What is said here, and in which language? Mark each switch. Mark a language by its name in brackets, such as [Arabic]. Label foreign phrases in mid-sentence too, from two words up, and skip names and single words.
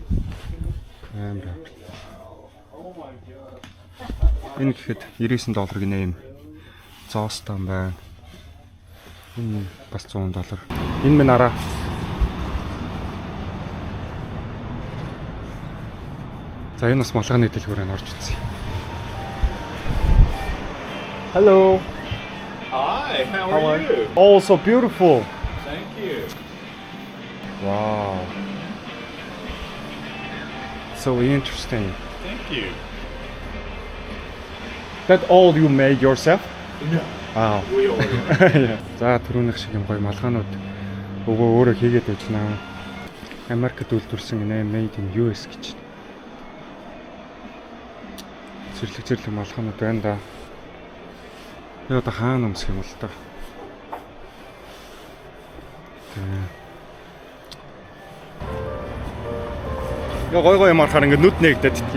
[Mongolian] Амар. Энэ гэхэд $99 гинэ юм. Зоостон байна. Энэ бас $100. Энэ минь араа. За энэ бас малгайны дэлгүүрээр орж ирсэн. [English] Hello. Hi, how are you? Oh, so beautiful. Thank you. Wow. So interesting. Thank you. That all you made yourself? No. Wow. We ordered. [Mongolian] За түрүүнийх шиг юм гоё малгаанууд өөрөө хийгээд байж наа. Америкт үйлдвэрлэсэн гинэ [English] made in US [Mongolian] гэж. Зэрлэг малгаанууд байна да. Би одоо хаана өмсөх юм бол та. Яа гой юм арахаар ингээд нүд нээгдээд идэх.